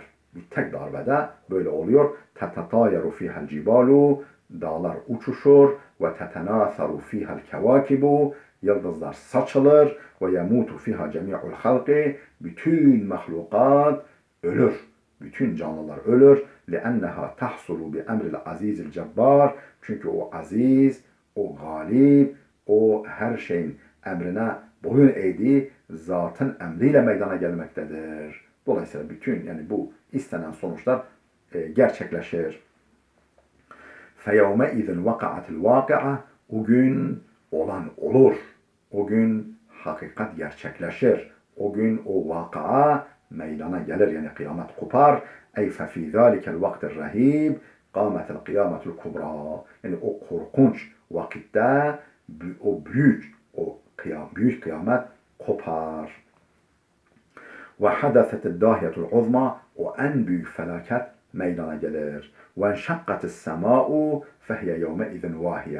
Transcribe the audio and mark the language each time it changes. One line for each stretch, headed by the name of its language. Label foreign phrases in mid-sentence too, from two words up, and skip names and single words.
Turkish: Bir tek darbede böyle oluyor.
Arabic: تتطاير فيها الجبال,
Turkish: dağlar uçuşur.
Arabic: وتتناثر فيها الكواكب,
Turkish: yıldızlar saçılır.
Arabic: ويموت فيها جميع الخلق,
Turkish: bütün mahlukat ölür. Bütün canlılar ölür.
Arabic: لِأَنَّهَا تَحْصُلُ بِأَمْرِ الْعَز۪يزِ الْجَبَّارِ.
Turkish: Çünkü o aziz, o galip, o her şeyin emrine boyun eğdiği zatın emriyle meydana gelmektedir. Dolayısıyla bütün yani bu istenen sonuçlar gerçekleşir.
Arabic: فَيَوْمَئِذٍ وَقَعَتِ الْوَاقِعَةِ.
Turkish: O gün olan olur. O gün hakikat gerçekleşir. O gün o vakıa meydana gelir, yani kıyamet kopar.
Arabic: Ey فَفِي ذَٰلِكَ الْوَقْتِ الرَّهِيبِ قَامَتِ الْقِيَامَةُ الْكُبْرَى.
Turkish: Yani o korkunç vakitte o büyük kıyamet kopar.
Arabic: وحدثت الداهية العظمى,
Turkish: o en büyük felaket meydana gelir.
Arabic: وانشقت السماء فهي يومئذ واهية.